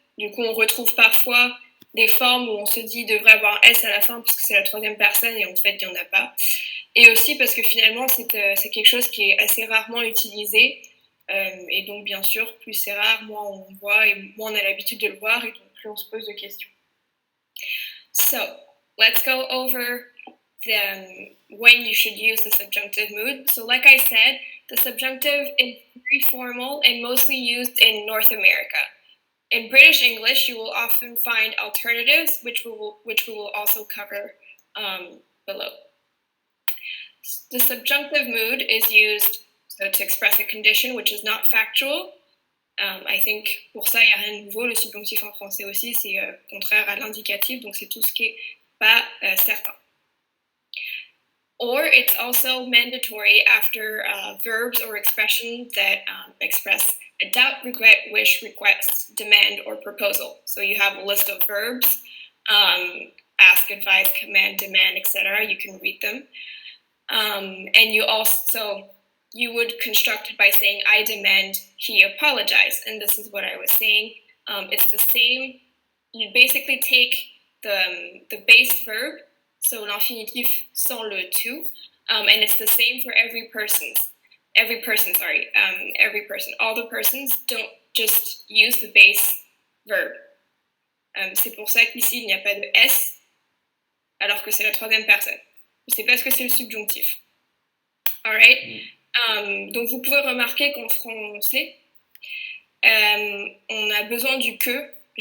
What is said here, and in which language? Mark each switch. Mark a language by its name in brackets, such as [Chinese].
[French] Du coup, on retrouve parfois des formes où on se dit il devrait avoir un S à la fin parce que c'est la troisième personne et en fait, il n'y en a pas. Et aussi parce que finalement, c'est quelque chose qui est assez rarement utilisé. Et donc, bien sûr, plus c'est rare, moins on voit et moins on a l'habitude de le voir et donc plus on se pose de questions. [English] So, let's go over when you should use the subjunctive mood. So, like I said, the subjunctive is very formal and mostly used in North America. In British English, you will often find alternatives, which we will also cover below. The subjunctive mood is used to express a condition which is not factual. I think [French] pour ça, il n'y a rien de nouveau. Le subjonctif en français aussi, c'est contraire à l'indicatif, donc c'est tout ce qui n'est pas certain. [English] Or it's also mandatory after verbs or expressions that express a doubt, regret, wish, request, demand, or proposal. So you have a list of verbs, ask, advise, command, demand, etc. You can read them. And you would construct it by saying, I demand he apologize. And this is what I was saying. It's the same. You basically take the base verb, so [French] l'infinitif sans le to, [English] and it's the same for every person. Every person. All the persons don't just use the base verb. [French] C'est pour ça qu'ici, il n'y a pas de S, alors que c'est la troisième personne. C'est parce que c'est le subjonctif. Alright? Donc vous pouvez remarquer qu'en français, on a besoin du que.